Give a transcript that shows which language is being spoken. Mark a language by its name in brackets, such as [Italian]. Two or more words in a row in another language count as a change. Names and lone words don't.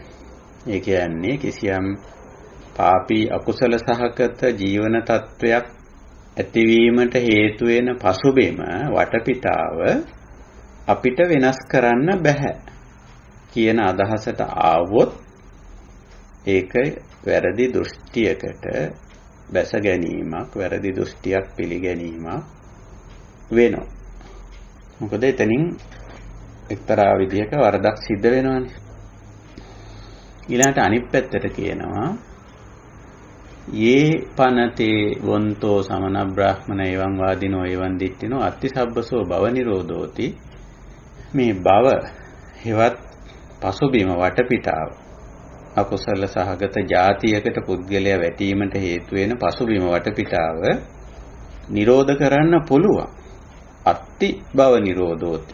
[Sinhala] ඒ කියන්නේ කිසියම් පාපී අකුසල සහගත ජීවන තත්වයක් ඇතිවීමට හේතු වෙන පසුබිම වටපිටාව අපිට වෙනස් කරන්න බෑ කියන අදහසට ආවොත් ඒක වැරදි දෘෂ්ටියකට බැස ගැනීමක්, වැරදි දෘෂ්ටියක් පිළිගැනීමක් වෙනවා. මොකද එතනින් එක්තරා විදිහක වරදක් සිද්ධ වෙනවානේ. ඊළඟට අනිත් පැත්තට කියනවා [Pali] යේ පනතේ වොන්තෝ සමන බ්‍රාහ්මණ එවං වාදිනෝ එවං දිට්ඨිනෝ අත්ති සබ්බසෝ භව නිරෝධෝති. [Sinhala] මේ භව හෙවත් පසුබිම වටපිටාව අකුසල සහගත જાතියකට පුද්ගලයා වැටීමට හේතු වෙන පසුබිම වටපිටාව නිරෝධ කරන්න පුළුවන්. [Pali] අත්ති භව නිරෝධෝති.